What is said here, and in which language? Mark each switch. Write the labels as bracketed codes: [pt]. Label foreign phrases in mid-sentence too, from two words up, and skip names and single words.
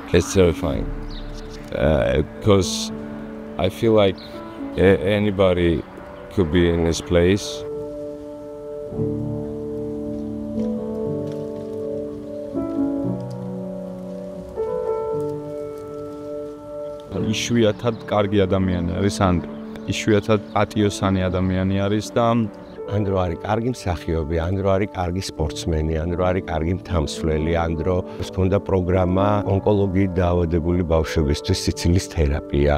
[en] It's terrifying because I feel like anybody could be in this place. [ka] იშვიათად კარგი ადამიანი არის ანდრო. იშვიათად პატიოსანი ადამიანი არის და ანდრო არის კარგი მსახიობი, ანდრო არის კარგი სპორტსმენი, ანდრო არის კარგი მთამსვლელი, ანდრო ჰქონდა პროგრამა ონკოლოგიით დაავადებული ბავშვებისთვის სიცილის თერაპია.